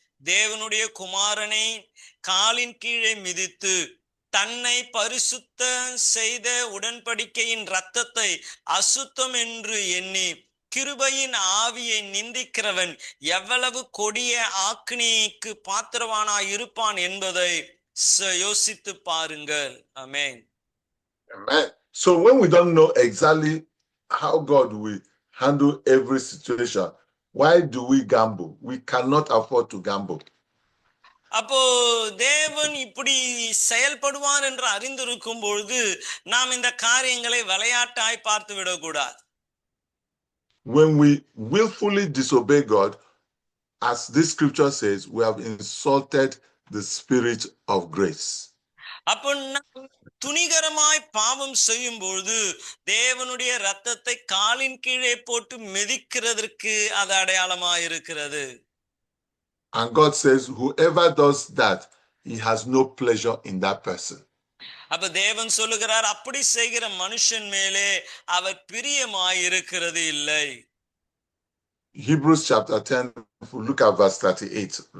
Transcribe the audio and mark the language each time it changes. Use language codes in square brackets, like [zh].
[ta] தேவனுடைய குமாரனை காலின் கீழே மிதித்து தன்னை பரிசுத்தம் செய்த உடன்படிக்கையின் இரத்தத்தை அசுத்தம் என்று எண்ணி கிருபையின் ஆவியை நிந்திக்கிறவன் எவ்வளவு கொடிய ஆக்கினிக்கு பாத்திரவானாய் இருப்பான் என்பதை யோசித்து பாருங்கள். ஆமென். [en] Amen. So when we don't know exactly how God will handle every situation, why do we gamble? We cannot afford to gamble. [ta] அப்போ தேவன் இப்படி செயல்படுவார் என்று அறிந்திருக்கும் பொழுது நாம் இந்த காரியங்களை விளையாட்டாய் பார்த்து விடக்கூடாது. [en] When we willfully disobey God, as this scripture says, we have insulted the spirit of grace. [ta] அப்போ துணிகரமாய் பாவம் செய்யும் பொழுது தேவனுடைய இரத்தத்தை காலின் கீழே போட்டு மிதிக்கிறதற்கு அது அடையாளமாய் இருக்கிறது. [en] And God says, whoever does that, he has no pleasure in that person. [ta] அப்ப தேவன் சொல்லுகிறார், அப்படி செய்கிற மனுஷன் மேலே அவர் பிரியமாய் இருக்கிறது இல்லை. [en] Hebrews chapter 10, if we look at verse 38.